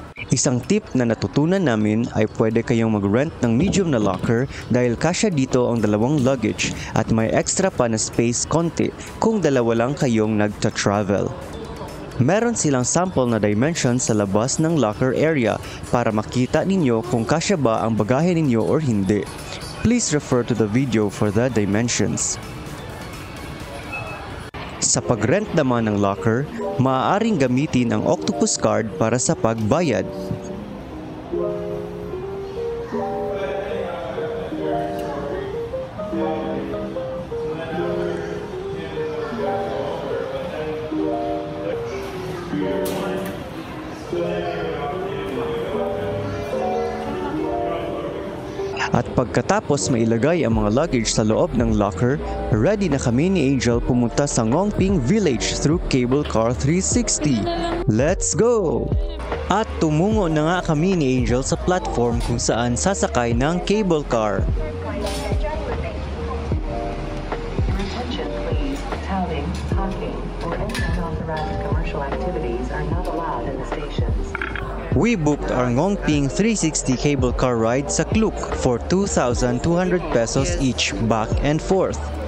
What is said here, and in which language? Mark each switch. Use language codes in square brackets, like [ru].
[tl] Isang tip na natutunan namin ay pwede kayong mag-rent ng medium na locker dahil kasya dito ang dalawang luggage at may extra pa na space konti kung dalawa lang kayong nagta-travel. Meron silang sample na dimensions sa labas ng locker area para makita ninyo kung kasya ba ang bagahe ninyo or hindi. [en] Please refer to the video for the dimensions. [tl] Sa pag-rent naman ng locker, maaaring gamitin ang Octopus card para sa pagbayad. At pagkatapos mailagay ang mga luggage sa loob ng locker, ready na kami ni Angel pumunta sa Ngongping Village through Cable Car 360. [en] Let's go! [tl] At tumungo na nga kami ni Angel sa platform kung saan sasakay ng cable car. [en] Attention please, touting, honking, or any unauthorized commercial activities are not allowed in the stations. We booked our Ngongping 360 cable car ride sa Klook for 2,200 pesos each back and forth.